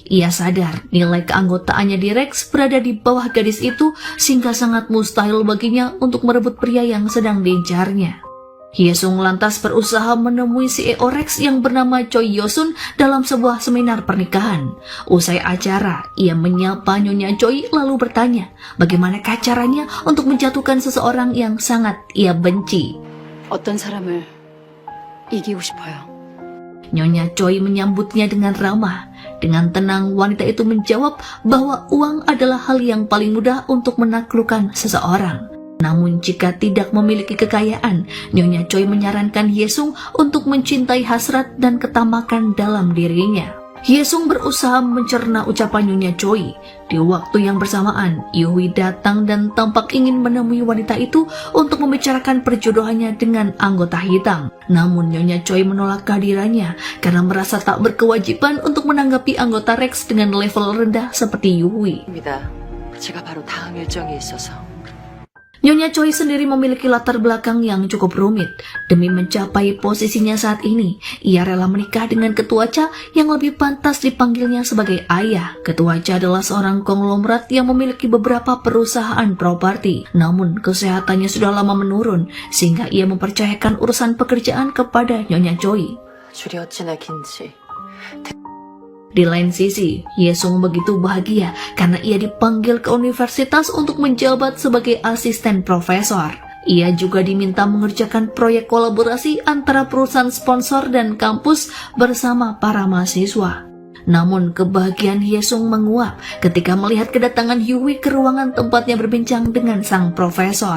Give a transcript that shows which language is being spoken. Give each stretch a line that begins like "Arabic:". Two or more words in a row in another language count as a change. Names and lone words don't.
Indonesian: Ia sadar nilai keanggotaannya di Rex berada di bawah gadis itu sehingga sangat mustahil baginya untuk merebut pria yang sedang diincarnya. Hyesung lantas berusaha menemui CEO Rex yang bernama Choi Yosun dalam sebuah seminar pernikahan. Usai acara, ia menyapa Nyonya Choi lalu bertanya bagaimanakah caranya untuk menjatuhkan seseorang yang sangat ia benci.
Korean: 어떤 사람을 이기고 싶어요.
Indonesian: Nyonya Choi menyambutnya dengan ramah. Dengan tenang wanita itu menjawab bahwa uang adalah hal yang paling mudah untuk menaklukkan seseorang. Namun jika tidak memiliki kekayaan, Nyonya Choi menyarankan Hyesung untuk mencintai hasrat dan ketamakan dalam dirinya. Hyesung berusaha mencerna ucapan Nyonya Choi. Di waktu yang bersamaan, Yuhui datang dan tampak ingin menemui wanita itu untuk membicarakan perjodohannya dengan anggota hitam. Namun Nyonya Choi menolak kehadirannya karena merasa tak berkewajiban untuk menanggapi anggota Rex dengan level rendah seperti Yuhui.
Korean: 제가 바로 다음 일정이 있어서.
Indonesian: Nyonya Choi sendiri memiliki latar belakang yang cukup rumit. Demi mencapai posisinya saat ini, ia rela menikah dengan Ketua Cha yang lebih pantas dipanggilnya sebagai ayah. Ketua Cha adalah seorang konglomerat yang memiliki beberapa perusahaan properti. Namun kesehatannya sudah lama menurun, sehingga ia mempercayakan urusan pekerjaan kepada Nyonya Choi.
Korean: 줄이 어찌나 긴지
Indonesian: Di lain sisi, Yesung begitu bahagia karena ia dipanggil ke universitas untuk menjabat sebagai asisten profesor. Ia juga diminta mengerjakan proyek kolaborasi antara perusahaan sponsor dan kampus bersama para mahasiswa. Namun kebahagiaan Hyesung menguap ketika melihat kedatangan Yuhui ke ruangan tempatnya berbincang dengan sang profesor.